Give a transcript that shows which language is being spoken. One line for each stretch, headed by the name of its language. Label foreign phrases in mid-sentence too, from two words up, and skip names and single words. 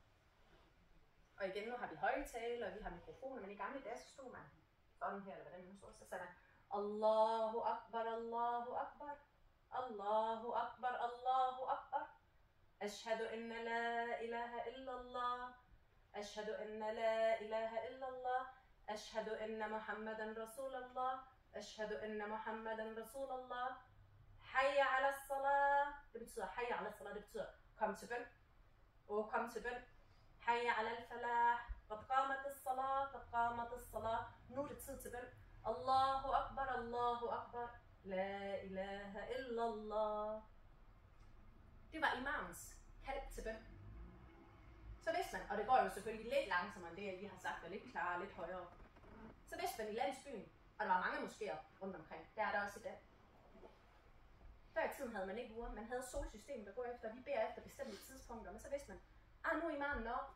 Danish: Og igen, nu har vi højtaler, og vi har mikrofoner, men i gamle dage, så stod man sådan her, eller hvordan man stod, så sagde man,
Arabic: الله أكبر، الله أكبر، الله أكبر، الله أكبر. أشهد أن لا إله إلا الله، أشهد أن لا إله إلا الله، أشهد أن محمدا رسول الله، أشهد أن محمدا رسول الله، حي على الصلاة.
Danish: Det betyder
Arabic: حي على الصلاة,
Danish: det betyder kom til bøn. Kom til bøn.
Arabic: حي على الفلاح، قد قامت الصلاة، قد قامت الصلاة.
Danish: Nu er det tid til bøn.
Arabic: الله أكبر، الله أكبر، لا إله إلا الله.
Danish: Det var imamens kald til bøn. Så vidste man, og det går jo selvfølgelig lidt langsommere end det, jeg lige har sagt, og lidt klarere, lidt højere. Så vidste man i landsbyen, og der var mange moskéer rundt omkring. Der er der også i dag. Før i tiden havde man ikke uger, man havde solsystemet at gå efter, vi beder efter bestemte tidspunkter, men så vidste man, nu er imamen op.